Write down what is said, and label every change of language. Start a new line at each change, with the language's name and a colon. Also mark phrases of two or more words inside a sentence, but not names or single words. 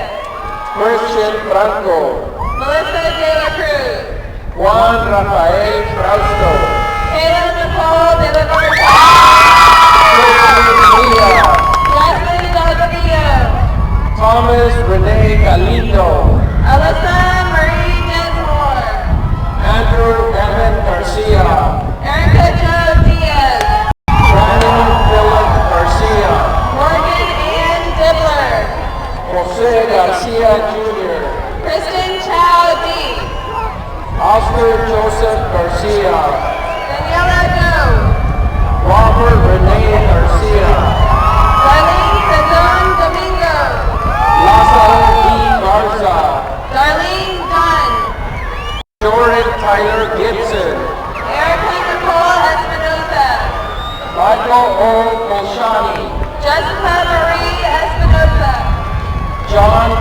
English: Christian Franco. Melissa De La Cruz. Juan Rafael Frausto. Kayla Nicole De La Norte. Christian Milla. Jasmine Delgadillo. Thomas Renee Galindo. Alyssa Marie Densmore. Andrew Evan Garcia. Erica Jo Diaz. Brandon Philip Garcia. Morgan Ann Dibbler. Jose Garcia Jr. Kristen Chow D. Oscar Joseph Garcia. Daniela Doe. Robert Renee Garcia. Darlene Cezon Domingo. Lázaro D. Garza. Darlene Dunn. Jordan Tyler Gibson. Erica Nicole Espinosa. Michael O. Bolshani. Jessica Marie Espinosa. John